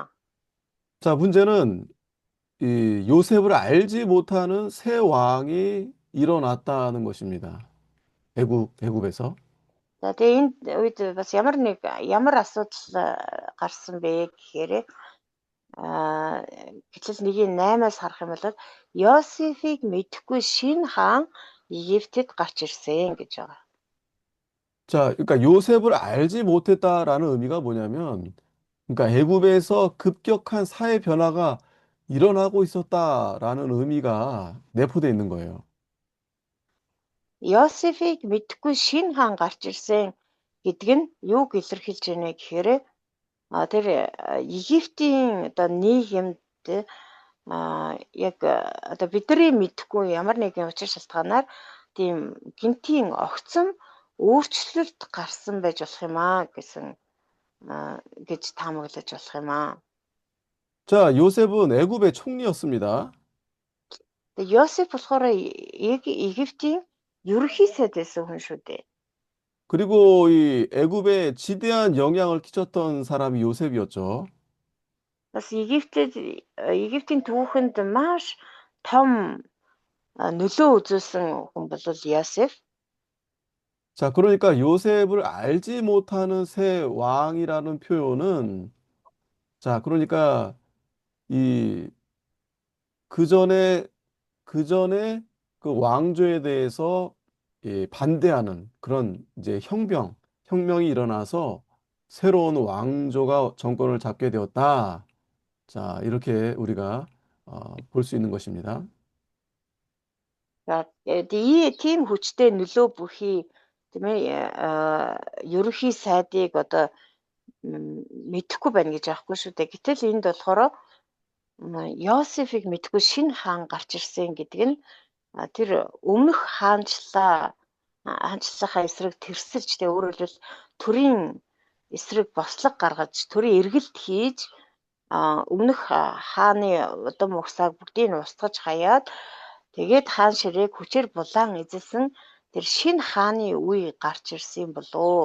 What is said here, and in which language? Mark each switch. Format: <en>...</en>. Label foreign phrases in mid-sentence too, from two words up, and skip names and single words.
<ko>자, 문제는 이 요셉을 알지 못하는 새 왕이 일어났다는 것입니다. 애굽에서.</ko> <mn>За тэгээ энд үед бас ямар асуудал гарсан бэ гэхээр Гэтэл 1:8-аас харах юм бол Йосефийг мэдэхгүй шинэ хаан Египтэд гарч ирсэн гэж байгаа.</mn> <ko>자, 그러니까 요셉을 알지 못했다라는 의미가 뭐냐면, 그러니까 애굽에서 급격한 사회 변화가 일어나고 있었다라는 의미가 내포되어 있는 거예요.</ko> <mn>Йосефийг мэдэхгүй шинэ хаан гарч ирсэн гэдэг нь юуг илэрхийлж байна гэхээр тэр Египтийн одоо нийгэмд яг одоо бидний мэдэхгүй ямар нэгэн учир шалтгаанаар тийм гинтийн огцом өөрчлөлт гарсан байж болох юм аа гэж таамаглаж болох юм аа.</mn> <ko>자, 요셉은 애굽의 총리였습니다.</ko> <mn>Тэгээ Йосеф болохоор Египтийн ерөнхий сайд байсан хүн шүү дээ.</mn> <ko>그리고 이 애굽에 지대한 영향을 끼쳤던 사람이 요셉이었죠.</ko> <mn>Бас Египтийн түүхэнд маш том нөлөө үзүүлсэн хүн бол Йосеф.</mn> <ko>자, 그러니까 요셉을 알지 못하는 새 왕이라는 표현은 자, 그러니까 이 그전에 그전에 그 왕조에 대해서 반대하는 그런 이제 혁명이 일어나서 새로운 왕조가 정권을 잡게 되었다. 자, 이렇게 우리가 볼 수 있는 것입니다.</ko> <mn>За тийм хүчтэй нөлөө бүхий тийм ээ ерөнхий сайдыг одоо мэдэхгүй байна гэж аахгүй шүү дээ. Гэтэл энд болохоор Йосефийг мэдэхгүй шинэ хаан гарч ирсэн гэдэг нь тэр өмнөх хаанчлалынхаа эсрэг тэрсэлж тэ өөрөөр хэлбэл төрийн эсрэг бослог гаргаж төрийн эргэлт хийж өмнөх хааны удам угсааг бүгдийг нь устгаж хаяад тэгээд хаан ширээг хүчээр булаан эзэлсэн тэр шинэ хааны үе гарч ирсэн болоо.</mn>